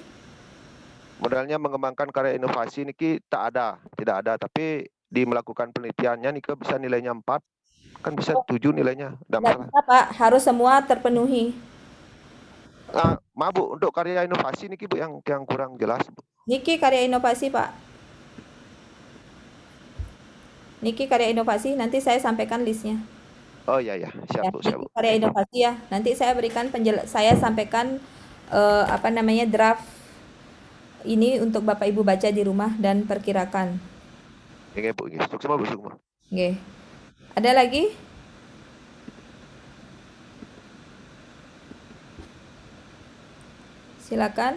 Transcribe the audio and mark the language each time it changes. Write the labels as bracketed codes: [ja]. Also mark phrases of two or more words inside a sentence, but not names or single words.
[id] Modalnya mengembangkan karya inovasi niki tidak ada, tapi di melakukan penelitiannya niki bisa nilainya 4, kan bisa 7 nilainya, tidak masalah. Bisa, Pak, harus semua terpenuhi. Maaf Bu, untuk karya inovasi niki Bu yang kurang jelas Bu. Niki karya inovasi Pak. Niki karya inovasi, nanti saya sampaikan listnya. Oh iya, siap Bu, siap Bu. Karya inovasi ya, nanti saya berikan saya sampaikan draft ini untuk Bapak Ibu baca di rumah dan perkirakan. Oke Bu, sukses Bu, sukses. Oke. Ada lagi? Silakan.